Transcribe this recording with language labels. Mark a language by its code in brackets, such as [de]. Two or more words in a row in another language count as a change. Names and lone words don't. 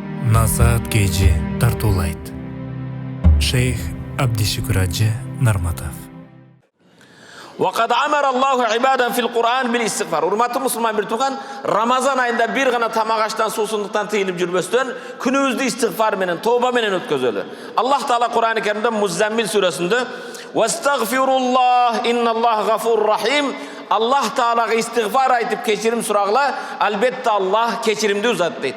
[ky] Насаат Кejи тартуулайт. Шейх Абдишукур Ажы Нарматов. [ar] وقد أمر الله عبادا في القرآن بالاستغفار. [ky] Урматтуу мусулман бир туган, Рамазан айында бир гана тамак аштан, суусундуктан тыйылып жүрбөстөн, күнүбүздү истигфар менен, тооба менен өткөзөлү. Аллах Таала Кур'ан-ы Керимде Муззаммил сүрөсүндө [ar] "واستغفروا الله إن الله غفور رحيم" [ky] Аллах Таалага истигфар айтып кечирим сурагыла, албетте Аллах кечиримди узат дейт.